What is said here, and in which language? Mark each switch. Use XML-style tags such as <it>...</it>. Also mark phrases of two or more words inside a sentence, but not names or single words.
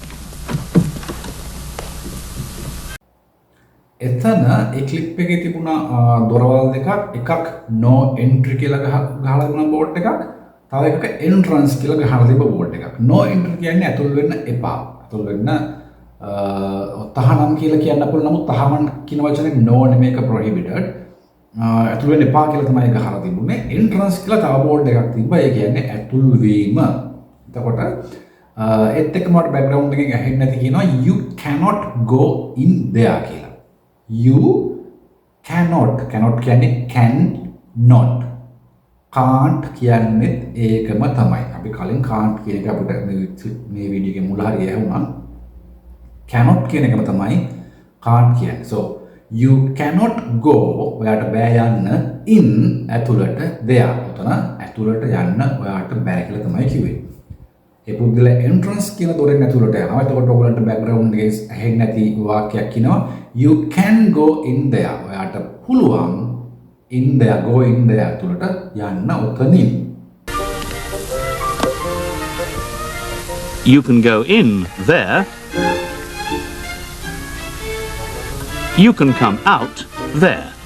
<si>එතන ඒ ක්ලිප් එකේ තිබුණා දොරවල් දෙකක්. එකක්</si> <en>no entry</en> <si>කියලා ගහලා තිබුණා බෝඩ් එකක්. තව එකක entrance කියලා ගහලා තිබ්බ බෝඩ් එකක්.</si> <en>no entry</en> <si>කියන්නේ ඇතුල් වෙන්න එපා. ඇතුල් වෙන්න තහනම් කියලා කියන්න පුළුවන්. නමුත් තහනම් කියන වචනේ no නෙමෙයි ඒක prohibited. ඇතුල් වෙන්න එපා කියලා තමයි ගහලා තිබුණේ. entrance කියලා තව බෝඩ් එකක් තිබ්බා. ඒ කියන්නේ ඇතුල් වීම. එතකොට ඒත් එක්කම background එකකින් ඇහෙන්නේ නැති කියනවා</si> <en>you cannot go in there</en> <si>කියලා.</si> <en>You cannot කියන්නේ can not can't</en> <si>කියන්නේ ඒකම තමයි. අපි කලින් can't කියන එක අපිට මේ වීඩියෝ එකේ මුල හරිය ඇහුණා. cannot කියන එකම තමයි can't කියන්නේ.</si> <en>So you cannot go</en> <si>ඔයාට බෑ යන්න</si> <en>in ඇතුළට there.</en> <si>උතන ඇතුළට යන්න ඔයාට බෑ කියලා තමයි කිව්වේ. ඒ පුද්ගලයා entrance කියන දොරෙන් ඇතුළට යනවා. එතකොට ඔයගලන්ට background එකේ ඇහෙන්නේ නැති වාක්‍යයක් කියනවා</si> <en>you can go in there.</en> <si>ඔයාට පුළුවන්</si> <en>in there go in there</en> <si>ඇතුළට යන්න උතනින්.</si> <en>You can go in there. You can come out there.</en>